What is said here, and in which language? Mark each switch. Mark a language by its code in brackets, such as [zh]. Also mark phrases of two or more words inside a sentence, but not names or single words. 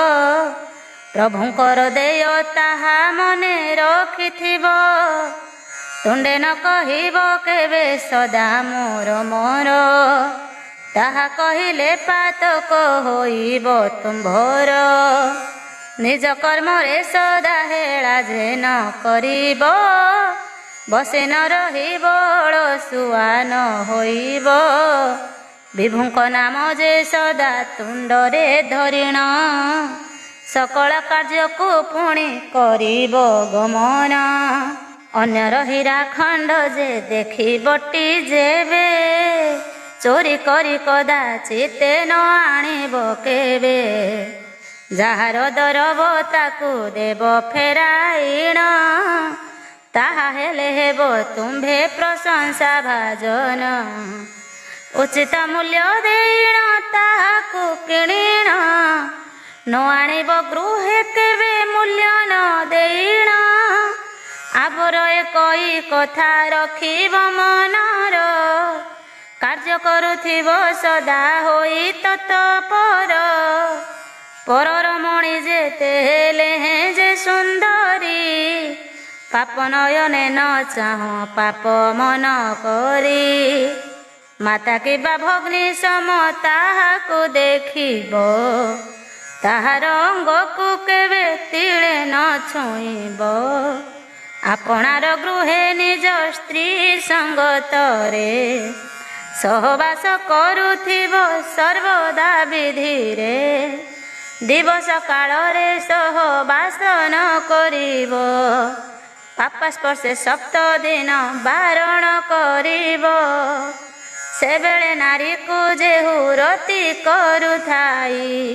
[or] ପ୍ରଭୁଙ୍କର ଦେୟ ତାହା ମନେ ରଖିଥିବ ତୁଣ୍ଡେ ନ କହିବ କେବେ ସଦା ମୋର ମୋର ତାହା କହିଲେ ପାତକ ହୋଇବ ତୁମ୍ଭର ନିଜ କର୍ମରେ ସଦା ହେଳା ଯେ ନ କରିବ ବସେ ନ ରହିବ ଅଳସୁଆ ନ ହୋଇବ ବିଭୁଙ୍କ ନାମ ଯେ ସଦା ତୁଣ୍ଡରେ ଧରିଣ ସକଳ କାର୍ଯ୍ୟ କୁ ପୁଣି କରିବ ଗମନ ଅନ୍ୟର ହୀରା ଖଣ୍ଡ ଯେ ଦେଖି ବଟି ଯେବେ ଚୋରି କରି କଦାଚିତ ନ ଆଣିବ କେବେ ଯାର ଦରବ ତାକୁ ଦେବ ଫେରାଇଣ ତାହା ହେଲେ ହେବ ତୁମ୍ଭେ ପ୍ରଶଂସା ଭାଜନ ଉଚିତ ମୂଲ୍ୟ ଦେଣ ତାହାକୁ କିଣିଣ ନ ଆଣିବ ଗୃହେ କେବେ ମୂଲ୍ୟ ନ ଦେଣ ଆବର ଏକଇ କଥା ରଖିବ ମନର କାର୍ଯ୍ୟ କରୁଥିବ ସଦା ହୋଇ ତତ୍ପର ପରର ମଣି ଯେତେ ହେଲେ ଯେ ସୁନ୍ଦରୀ ପାପ ନୟନେ ନ ଚାହଁ ପାପ ମନ କରି ମାତା କିବା ଭଗ୍ନୀ ସମ ତାହାକୁ ଦେଖିବ ତାହାର ଅଙ୍ଗକୁ କେବେ ତିଳେ ନ ଛୁଇଁବ ଆପଣାର ଗୃହେ ନିଜ ସ୍ତ୍ରୀ ସଙ୍ଗତରେ ସହବାସ କରୁଥିବ ସର୍ବଦା ବିଧିରେ ଦିବସ କାଳରେ ସହବାସ ନ କରିବ ପାପ ସ୍ପର୍ଶେ 7 ଦିନ ବାରଣ କରିବ ସେବେଳେ ନାରୀ କୁ ଯେହୁ ରତି କରୁଥାଇ